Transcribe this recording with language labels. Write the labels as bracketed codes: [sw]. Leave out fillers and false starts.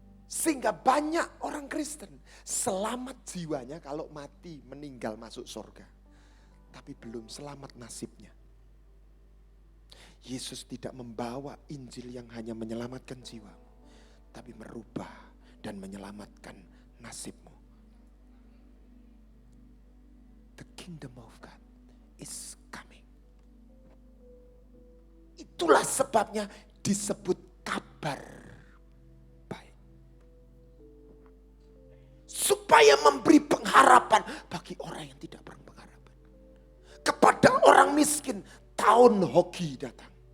[id] Sehingga banyak orang Kristen selamat jiwanya kalau mati, meninggal masuk surga. Tapi belum selamat nasibnya. Yesus tidak membawa Injil yang hanya menyelamatkan jiwamu, tapi merubah dan menyelamatkan nasibmu. [en] The kingdom of God is coming. [id] Itulah sebabnya disebut kabar baik. Supaya memberi pengharapan bagi orang yang tidak berpengharapan. Kepada orang miskin, tahun hoki datang.